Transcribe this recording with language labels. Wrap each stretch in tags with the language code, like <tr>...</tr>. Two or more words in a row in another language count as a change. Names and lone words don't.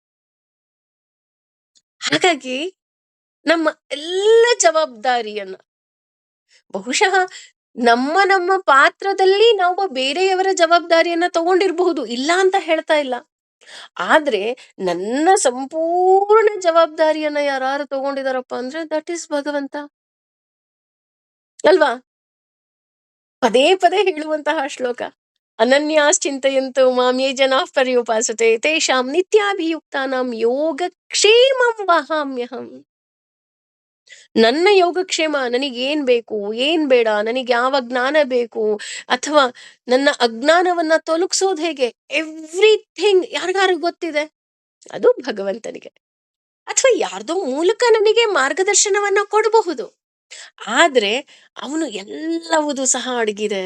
<kn>ಹಾಗಾಗಿ ನಮ್ಮ ಎಲ್ಲ ಜವಾಬ್ದಾರಿಯನ್ನ, ಬಹುಶಃ ನಮ್ಮ ಪಾತ್ರದಲ್ಲಿ ನಾವು ಬೇರೆಯವರ ಜವಾಬ್ದಾರಿಯನ್ನ ತಗೊಂಡಿರಬಹುದು, ಇಲ್ಲ ಅಂತ ಹೇಳ್ತಾ ಇಲ್ಲ. ಆದ್ರೆ ನನ್ನ ಸಂಪೂರ್ಣ ಜವಾಬ್ದಾರಿಯನ್ನ ಯಾರು ತಗೊಂಡಿದಾರಪ್ಪ ಅಂದ್ರೆ</kn> <en>that is</en> <kn>ಭಗವಂತ ಅಲ್ವಾ? ಪದೇ ಪದೇ ಹೇಳುವಂತಹ ಶ್ಲೋಕ,</kn> <sa>ಅನನ್ಯಾಶ್ಚಿಂತಯಂತು ಮಾಂ ಯೇ ಜನಾಃ ಪರ್ಯುಪಾಸತೆ ತೇಷಾಂ ನಿತ್ಯಾಭಿಯುಕ್ತಾನಾಂ ಯೋಗಕ್ಷೇಮಂ ವಹಾಮ್ಯಹಂ.</sa> <kn>ನನ್ನ ಯೋಗಕ್ಷೇಮ, ನನಗೇನ್ ಬೇಕು, ಏನ್ ಬೇಡ, ನನಗೆ ಯಾವ ಜ್ಞಾನ ಬೇಕು, ಅಥವಾ ನನ್ನ ಅಜ್ಞಾನವನ್ನ ತೊಲಗಿಸೋದು ಹೇಗೆ, ಎವ್ರಿಥಿಂಗ್ ಯಾರಿಗಾರು ಗೊತ್ತಿದೆ? ಅದು ಭಗವಂತನಿಗೆ. ಅಥವಾ ಯಾರ್ದೋ ಮೂಲಕ ನನಗೆ ಮಾರ್ಗದರ್ಶನವನ್ನ ಕೊಡಬಹುದು, ಆದ್ರೆ ಅವನು ಎಲ್ಲವುದು ಸಹ ಅಡಗಿದೆ.</kn>